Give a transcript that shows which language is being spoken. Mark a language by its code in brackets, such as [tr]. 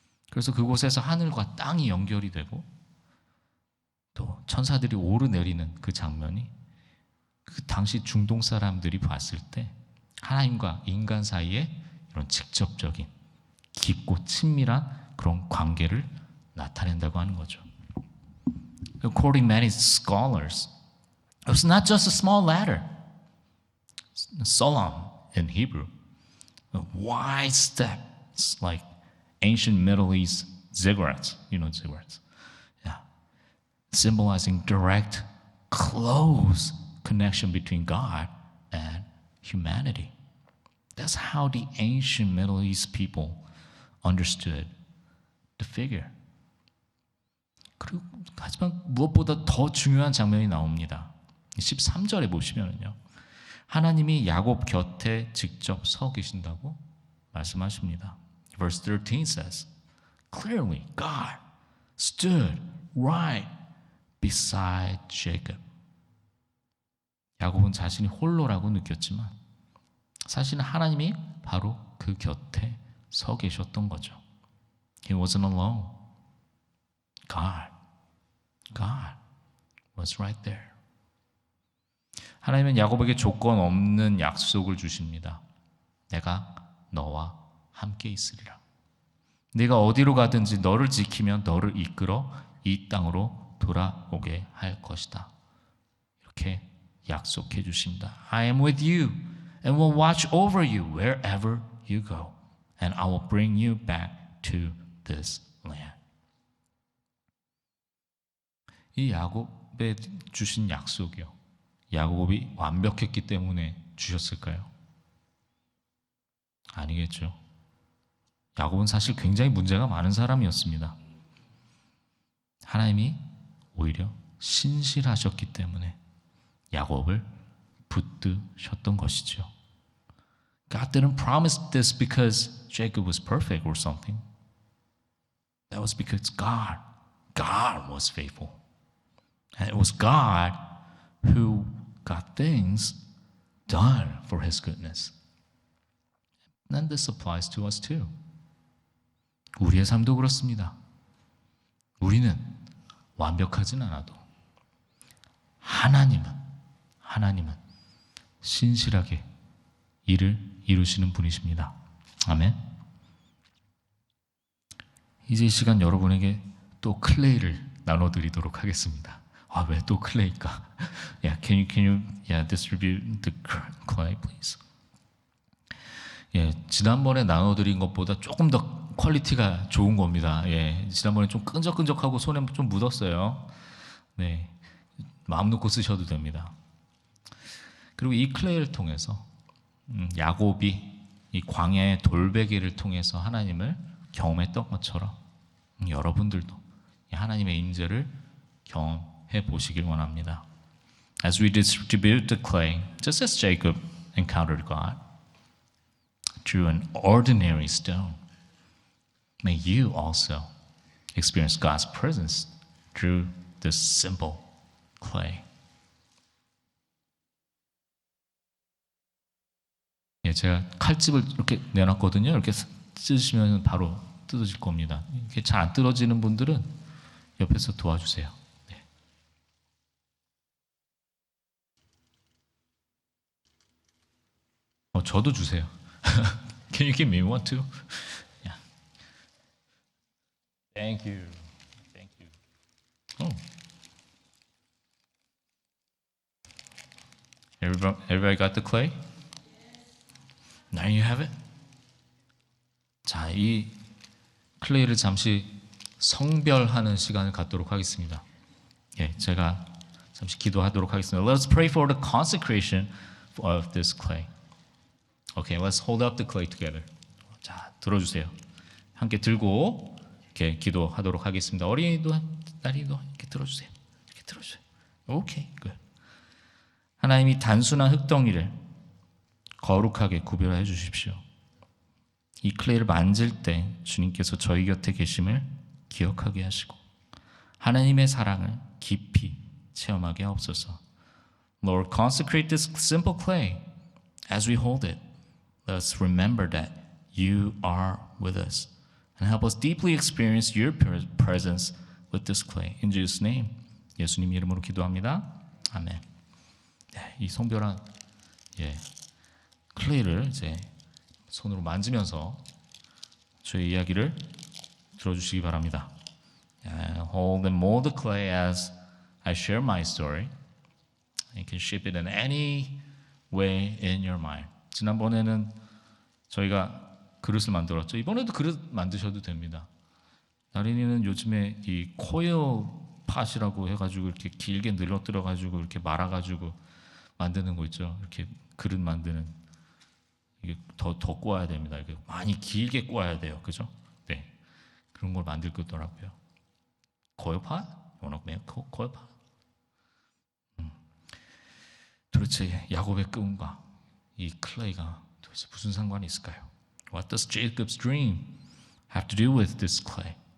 [ko] 그래서 그곳에서 하늘과 땅이 연결이 되고 또 천사들이 오르내리는 그 장면이 그 당시 중동 사람들이 봤을 때 하나님과 인간 사이에 이런 직접적인 깊고 친밀한 그런 관계를 나타낸다고 하는 거죠. [en] According to many scholars, it was not just a small ladder, Solam in Hebrew, wide steps like ancient Middle East ziggurats, you know ziggurats, yeah, symbolizing direct, close connection between God and humanity. That's how the ancient Middle East people understood the figure. [ko] 그리고 하지만 무엇보다 더 중요한 장면이 나옵니다. 13절에 보시면은요. 하나님이 야곱 곁에 직접 서 계신다고 말씀하십니다. [en] Verse 13 says, Clearly God stood right beside Jacob. [ko] 야곱은 자신이 홀로라고 느꼈지만 사실은 하나님이 바로 그 곁에 서 계셨던 거죠. [en] He wasn't alone. God was right there. [ko] 하나님은 야곱에게 조건 없는 약속을 주십니다. 내가 너와 함께 있으리라. 네가 어디로 가든지 너를 지키면 너를 이끌어 이 땅으로 돌아오게 할 것이다. 이렇게 약속해 주십니다. [en] I am with you and will watch over you wherever you go, and I will bring you back to this land. [ko] 이 야곱에 주신 약속이요. 야곱이 완벽했기 때문에 주셨을까요? 아니겠죠. 야곱은 사실 굉장히 문제가 많은 사람이었습니다. 하나님이 오히려 신실하셨기 때문에 야곱을 붙드셨던 것이죠. [en] God didn't promise this because Jacob was perfect or something. That was because God was faithful. And it was God who got things done for His goodness. And this applies to us too. [ko] 우리의 삶도 그렇습니다. 우리는 완벽하진 않아도 하나님은 신실하게 일을 이루시는 분이십니다. 아멘. 이제 이 시간 여러분에게 또 클레이를 나눠드리도록 하겠습니다. 아, 왜 또 클레이일까? [en] Yeah, can you distribute the clay, please? [ko] 예, 지난번에 나눠드린 것보다 조금 더 퀄리티가 좋은 겁니다. 예, 지난번에 좀 끈적끈적하고 손에 좀 묻었어요. 네, 마음 놓고 쓰셔도 됩니다. 그리고 이 클레이를 통해서 야곱이 이 광야의 돌베개를 통해서 하나님을 경험했던 것처럼 여러분들도 하나님의 인재를 경험해 보시길 원합니다. [en] As we distribute the clay, just as Jacob encountered God through an ordinary stone, may you also experience God's presence through this simple clay. [ko] 예, 제가 칼집을 이렇게 내놨거든요. 이렇게 찢으시면 바로 뜯어질 겁니다. 이게 잘 안 뜯어지는 분들은 옆에서 도와주세요. 네. 저도 주세요. [en] Can you give me one too? Yeah. Thank you. Thank you. Oh. Everybody got the clay? Now you have it. [ko] 자, 이 클레이를 잠시 성별하는 시간을 갖도록 하겠습니다. 예, 제가 잠시 기도하도록 하겠습니다. [en] Let's pray for the consecration of this clay. Okay, let's hold up the clay together. [ko] 자, 들어주세요. 함께 들고 이렇게 기도하도록 하겠습니다. 어린이도 딸이도 이렇게 들어주세요. 이렇게 들어주세요. [en] Okay, good. [ko] 하나님이 단순한 흙덩이를 거룩하게 구별해 주십시오. 이 클레이를 만질 때 주님께서 저희 곁에 계심을 기억하게 하시고 하나님의 사랑을 깊이 체험하게 하옵소서. [en] Lord, consecrate this simple clay as we hold it. Let us remember that you are with us and help us deeply experience your presence with this clay. In Jesus' name, [ko] 예수님 이름으로 기도합니다. 아멘. 네, 이 성별한 클레이를 이제 손으로 만지면서 저의 이야기를 들어주시기 바랍니다. [en] Hold and mold the clay as I share my story. You can shape it in any way in your mind. [ko] 지난번에는 저희가 그릇을 만들었죠. 이번에도 그릇 만드셔도 됩니다. 나린이는 요즘에 이 코일 팟이라고 해가지고 이렇게 길게 늘어뜨려가지고 이렇게 말아가지고 만드는 거 있죠. 이렇게 그릇 만드는. 이게 더 꼬아야 됩니다. 이게 많이 길게 꼬아야 돼요. 그죠? 네. 그런 걸 만들 거더라고요. [en] 코일팟? You wanna make coilpot? [ko] 도대체 야곱의 꿈과 이 클레이가 도대체 무슨 상관이 있을까요? [en] What does Jacob's dream have to do with this clay?